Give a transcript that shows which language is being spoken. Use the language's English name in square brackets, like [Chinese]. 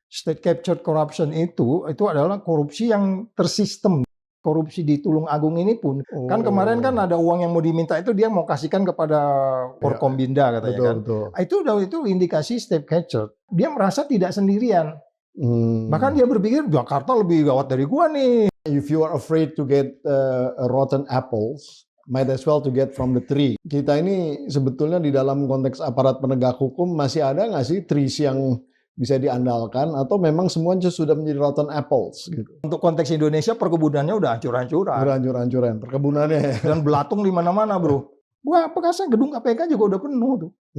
[English] State captured corruption [Indonesian] itu adalah korupsi yang tersistem. Korupsi di Tulung Agung ini pun, kan kemarin kan ada uang yang mau diminta itu dia mau kasihkan kepada Forkombinda katanya kan. Betul. Itu indikasi state captured. Dia merasa tidak sendirian. Bahkan dia berpikir Jakarta lebih gawat dari gua nih. [English] If you are afraid to get rotten apples, might as well to get from the tree. [Indonesian] Kita ini sebetulnya di dalam konteks aparat penegak hukum masih ada nggak sih trees yang bisa diandalkan atau memang semuanya sudah menjadi [English] rotten apples [Indonesian] gitu. Untuk konteks Indonesia perkebunannya udah hancur-hancuran. Udah hancur-hancuran perkebunannya. Dan belatung di mana-mana, Bro. Wah, Bekasi gedung KPK juga udah penuh tuh.